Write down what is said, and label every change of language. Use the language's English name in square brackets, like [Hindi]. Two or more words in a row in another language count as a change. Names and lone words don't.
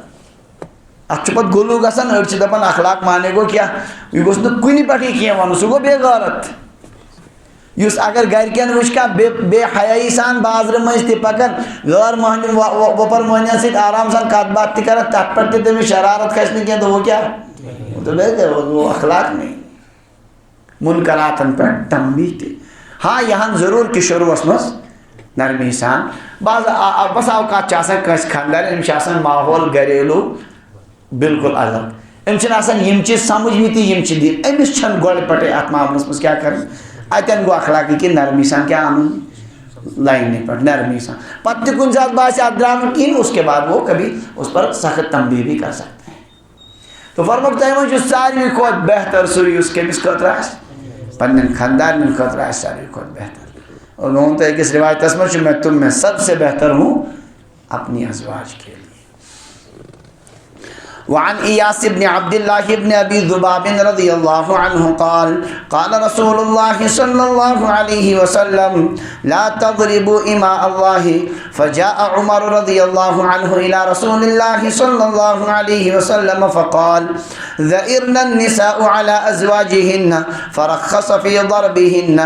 [Kashmiri] اتھ چھُ پتہٕ غلوٗ گژھان. أڑۍ چھِ دپان اخلاق مانے گوٚو کیٛاہ، یہِ گوٚژھ نہٕ کُنہِ پٮ۪ٹھٕے کینٛہہ وَنُن، سُہ گوٚو بے غٲرت. یُس اگر گرِکٮ۪ن وٕچھ کانٛہہ بے حیٲیی سان بازرٕ مٔنٛزۍ تہِ پکان، غٲر مٔہنِو وۄپر مٔہنِوٮ۪ن سۭتۍ آرام سان کتھ باتھ تہِ کران، تتھ پٮ۪ٹھ تہِ تٔمِس شرارت کھسہِ نہٕ کینٛہہ، [Urdu] تو وہ کیٛاہ، وہ اخلاق نہیں. [Kashmiri] منکراتن پٮ۪ٹھ تنبیہ تہِ. ہاں یہان ضروٗر کہِ شروٗعس منٛز نرمی سان. بس اوقات چھِ آسان کٲنٛسہِ خانٛدار أمِس چھِ آسان ماحول گریلوٗ بالکل الگ، أمِس چھِنہٕ آسان یِم چیٖز سمجھمٕتی یِم چھِ دِنۍ. أمِس چھنہٕ گۄڈٕ پٮ۪ٹھٕے اتھ معاملس منٛز کیٛاہ کرٕنۍ. اتٮ۪ن گوٚو اخلاقی کہِ نرمی سان کیٛاہ انُن، لائنہِ پٮ۪ٹھ نرمی سان. پتہٕ تہِ کُنہِ ساتہٕ باسہِ اتھ درٛاو نہٕ کِہیٖنۍ، [Urdu] اس کے بعد وہ کبھی اس پر سخت تنبیہ بھی کر سکتے ہیں. [Kashmiri] تو فرموٚوُکھ تۄہہِ منٛز چھُ ساروی کھۄتہٕ بہتر سُہ یُس کٔمِس خٲطرٕ آسہِ، پننٮ۪ن خاندارنٮ۪ن خٲطرٕ آسہِ ساروی کھۄتہٕ بہتر. [Urdu] اور میں [Kashmiri] ووٚن تۄہہِ أکِس رِوایتس منٛز چھُ [Urdu] میں تم میں سب سے بہتر ہوں اپنی ازواج کے لیے. [Arabic] وعن إياس بن عبد الله بن أبي ذباب رضي الله عنه قال قال رسول الله صلى الله عليه وسلم لا تضربوا إماء الله. فجاء عمر رضي الله عنه إلى رسول الله صلى الله عليه وسلم فقال ذئرن النساء على أزواجهن فرخص في ضربهن.